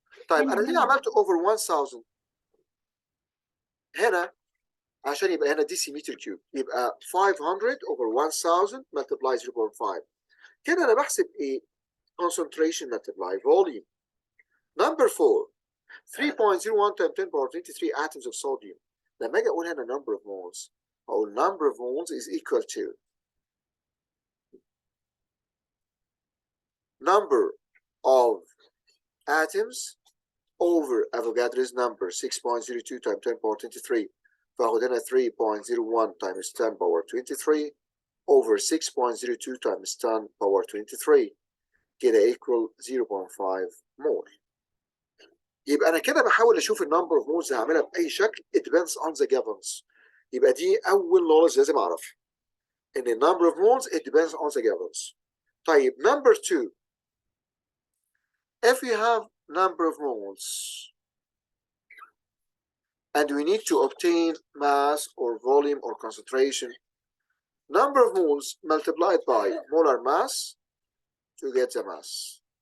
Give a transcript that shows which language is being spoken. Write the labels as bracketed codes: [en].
[ar] طيب انا ليه عملت [en] over 1000 [ar] هنا؟ عشان يبقى هنا [en] decimeter cube، [ar] يبقى [en] 500 over 1000 multiply 0.5. [ar] كده انا بحسب ايه؟ [en] concentration multiply volume. Number 4 3.01 times 10 power 23 atoms of sodium. [ar] لما اجي اقول هنا [en] number of moles، [ar] اقول [en] number of moles is equal to number of atoms over Avogadro's number 6.02 times 10 power 23. [ar] فاخد هنا [en] 3.01 times 10 power 23 over 6.02 times 10 power 23 [ar] كده [en] equal 0.5 mole. [ar] يبقى انا كده بحاول اشوف النمبر اوف مولز هعملها باي شكل. [en] it depends on the givens. [ar] يبقى دي اول [en] knowledge [ar] لازم اعرفها، ان [en] النمبر of moles it depends on the givens. طيب number 2 if we have number of moles and we need to obtain mass or volume or concentration, number of moles multiplied by molar mass to get the mass.